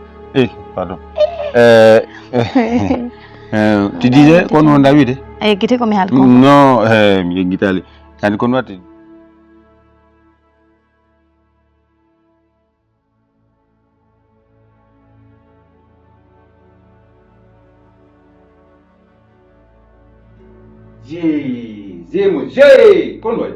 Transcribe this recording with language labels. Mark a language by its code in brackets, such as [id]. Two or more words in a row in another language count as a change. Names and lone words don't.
[fr] Pardon. Tu disais qu'on on a vu de? [ff] Gite ko mi halko. Non, mi gitali. Kan kon wati. Je kon way.